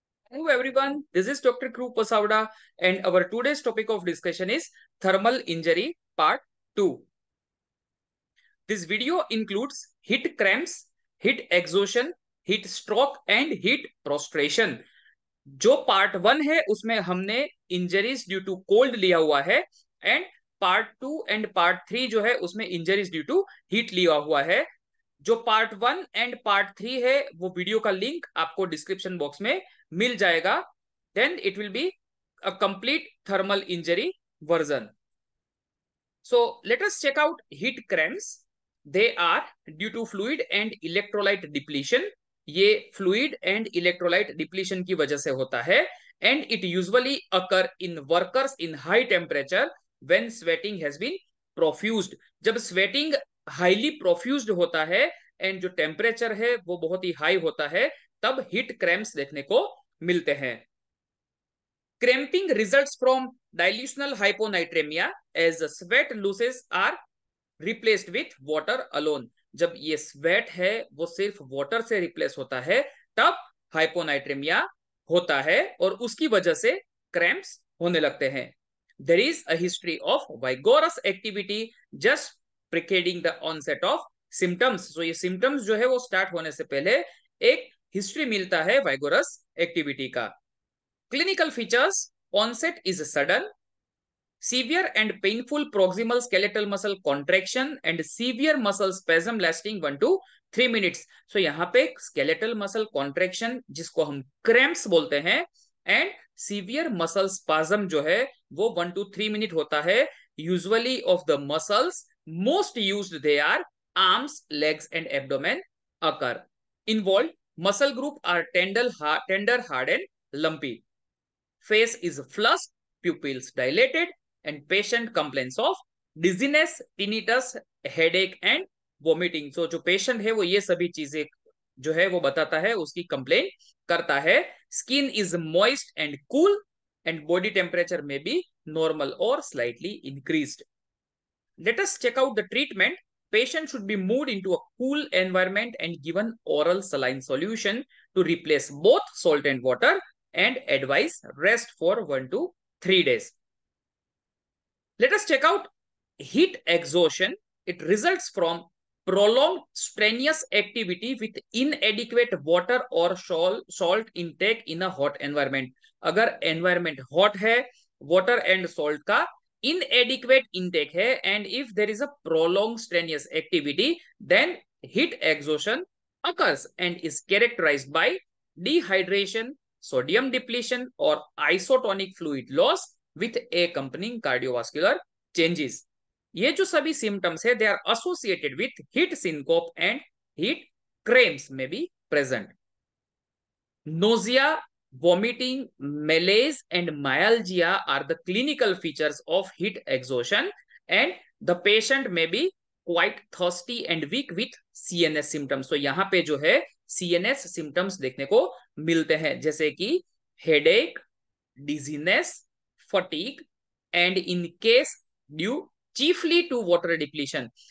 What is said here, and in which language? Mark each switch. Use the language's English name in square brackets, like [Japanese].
[English] Hello everyone, this is Dr. Krupa Savda and our today's topic of discussion is thermal injury part 2. This video includes heat cramps, heat exhaustion, heat stroke and heat prostration. [Hindi] जो part 1 है उसमें हमने injuries due to cold लिया हुआ है and part 2 and part 3 जो है उसमें इंजरीज ड्यू टू हीट लिया हुआ है। जो पार्ट 1 एंड पार्ट 3 है वो वीडियो का लिंक आपको डिस्क्रिप्शन बॉक्स में मिल जाएगा। [English] Then it will be a complete thermal injury version. So let us check out heat cramps. They are due to fluid and electrolyte depletion. [Hindi] ये [English] fluid and electrolyte depletion [Hindi] की वजह से होता है [English] and it usually occur in workers in high temperature when sweating has been profused. [Hindi] जब sweating highly profused होता है [English] and [Hindi] जो temperature है वो बहुत ही high होता है तब heat cramps देखने को मिलते हैं। [English] Cramping results from dilutional hyponatremia as the sweat losses are replaced with water alone. [Hindi] जब ये स्वेट है वो सिर्फ वाटर से रिप्लेस होता है तब हाइपोनाइट्रेमिया होता है और उसकी वजह से क्रैम्प्स होने लगते हैं। [English] There is a history of vigorous activity just preceding the onset of symptoms. So [Hindi] ये symptoms जो है वो स्टार्ट होने से पहले एक हिस्ट्री मिलता है [English] vigorous activity [Hindi] का। [English] Clinical features: onset is sudden, severe and painful proximal skeletal muscle contraction and severe muscle spasm lasting 1 to 3 minutes. So [Hindi] यहाँ पे [English] skeletal muscle contraction [Hindi] जिसको हम cramps बोलते हैं [English] and severe muscle spasm [Hindi] जो है वो 1 to 3 minute होता है। [English] Usually of the muscles most used they are arms, legs and abdomen occur. Involved muscle group are tender, hard and lumpy. Face is flushed, pupils dilated, and patient complains of dizziness, tinnitus, headache and vomiting. So [Hindi] जो patient है वो ये सभी चीजें जो है वो बताता है, उसकी complaint करता है। [English] Skin is moist and cool, and body temperature may be normal or slightly increased. Let us check out the treatment. Patient should be moved into a cool environment and given oral saline solution to replace both salt and water and advise rest for 1 to 3 days. Let us check out heat exhaustion. It results from prolonged strenuous activity with inadequate water or salt intake in a hot environment. [Hindi] अगर [English] environment hot है, water and salt [Hindi] का [English] inadequate intake है, and if there is a prolonged strenuous activity, then heat exhaustion occurs and is characterized by dehydration, sodium depletion or isotonic fluid loss with accompanying cardiovascular changes. [Hindi] ये जो सभी symptoms है [English] they are associated with heat syncope and heat cramps [Hindi] में [English] Be present. Nausea, vomiting, malaise and myalgia are the clinical features of heat exhaustion and the patient may be quite thirsty and weak with CNS symptoms. So [Hindi] यहाँ पे जो है [English] CNS symptoms [Hindi] देखने को मिलते हैं जैसे कि [English] headache, dizziness, fatigue and in case due chiefly to water depletion.